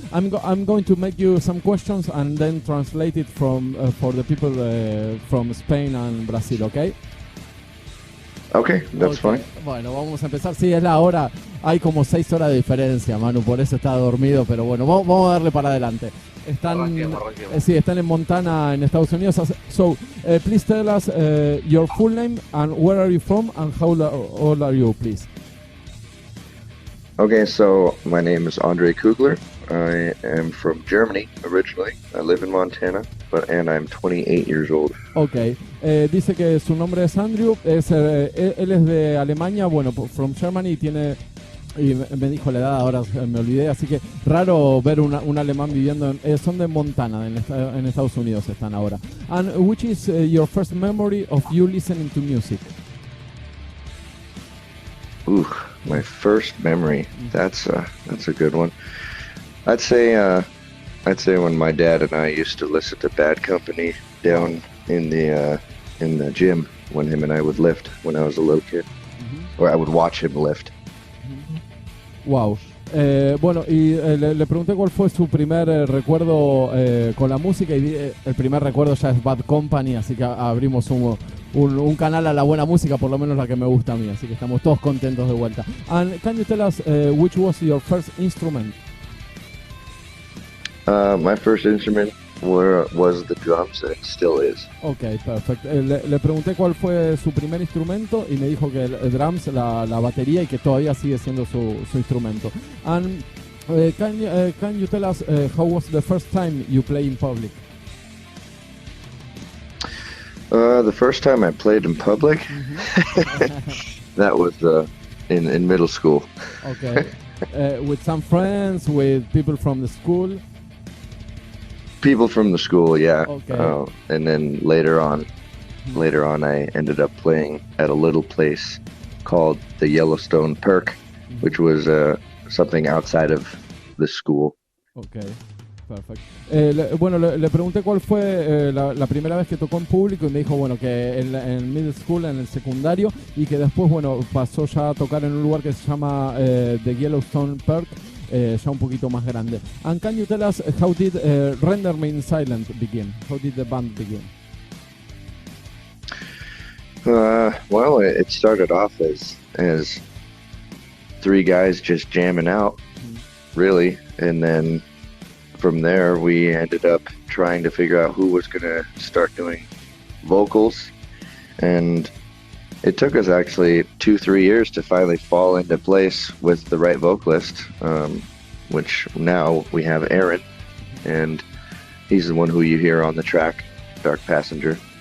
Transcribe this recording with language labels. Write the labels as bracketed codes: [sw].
[en] I'm going to make you some questions and then translate it from for the people from Spain and Brazil, okay? Okay, that's fine. [es] Bueno, vamos a empezar. Sí, es la hora. Hay como 6 horas de diferencia, Manu, por eso está dormido, pero bueno, vamos a darle para adelante. Arranquemos. Sí, están en Montana, en Estados Unidos. [en] So, please tell us your full name and where are you from and how old are you, please? Okay, so my name is Andre Kugler. I am from Germany originally. I live in Montana, and I'm 28 years old. [es] Okay, dice que su nombre es Andrew, él es de Alemania, bueno, [en] from Germany, [es] y me dijo la edad, ahora me olvidé, así que raro ver un alemán viviendo son de Montana, en Estados Unidos están ahora. [en] And which is your first memory of you listening to music? Ooh, my first memory. That's a good one. I'd say when my dad and I used to listen to Bad Company down in the gym when him and I would lift when I was a little kid, or I would watch him lift. Wow. [es] Bueno, y le pregunté cuál fue su primer recuerdo con la música, y el primer recuerdo ya es Bad Company, así que abrimos un canal a la buena música, por lo menos la que me gusta a mí, así que estamos todos contentos de vuelta. [en] And can you tell us which was your first instrument? My first instrument was the drums, and it still is. [es] Ok, perfecto. Le pregunté cuál fue su primer instrumento y me dijo que el drums, la batería, y que todavía sigue siendo su instrumento. [en] And can you tell us how was the first time you play in public? The first time I played in public, that was in middle school. Okay. With some friends, with people from the school? People from the school, yeah. Okay. And then later on, I ended up playing at a little place called the Yellowstone Perk, which was something outside of the school. Okay, perfect. [es] Bueno, le pregunté cuál fue la primera vez que tocó en público y me dijo, bueno, que en middle school, en el secundario, y que después, bueno, pasó ya a tocar en un lugar que se llama The Yellowstone Perk, ya un poquito más grande. [en] And can you tell us how did Render Me Silent begin? How did the band begin? Well, it started off as 3 guys just jamming out, really, and then from there we ended up trying to figure out who was going to start doing vocals, and it took us actually 2-3 years to finally fall into place with the right vocalist, which now we have Aaron, and he's the one who you hear on the track, Dark Passenger.